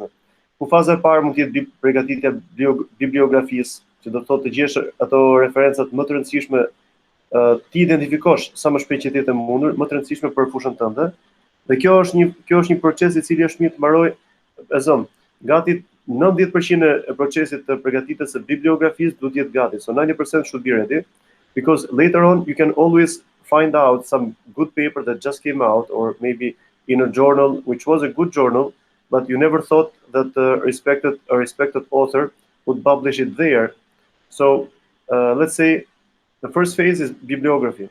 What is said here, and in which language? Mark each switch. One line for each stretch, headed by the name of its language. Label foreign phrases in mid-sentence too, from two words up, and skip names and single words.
Albanian: Ku faza e parë mund të jetë përgatitja bibliografisë, që do të thotë të gjesh ato referencat më të rëndësishme, ti identifikosh sa më shpejt që të jetë mundur, më të rëndësishme për fushën tënde. Dhe kjo është një proces I cili është mirë të mbaroj gati 90% e procesit të përgatitjes së bibliografisë duhet të jetë gati.
English: So 90% should be ready, because later on you can always find out some good paper that just came out, or maybe in a journal which was a good journal, but you never thought that a respected author would publish it there. So let's say the first phase is bibliography.